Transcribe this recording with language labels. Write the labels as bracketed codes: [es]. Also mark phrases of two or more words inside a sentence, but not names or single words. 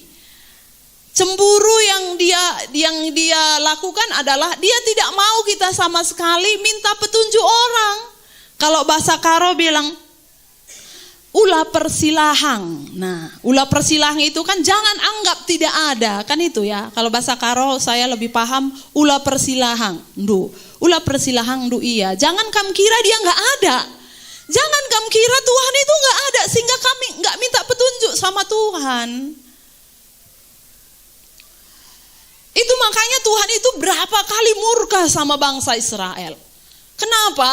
[id] Cemburu yang dia lakukan adalah dia tidak mau kita sama sekali minta petunjuk orang. Kalau bahasa Karo bilang [btx] ulah persilahang. [id] Nah, [btx] ulah persilahang [id] itu kan jangan anggap tidak ada, kan itu ya. Kalau bahasa Karo saya lebih paham [btx] ulah persilahang. Ulah persilahang iya. [id] Jangan kamu kira dia nggak ada. Jangan kamu kira Tuhan itu nggak ada sehingga kami nggak minta petunjuk sama Tuhan. Itu makanya Tuhan itu berapa kali murka sama bangsa Israel. Kenapa?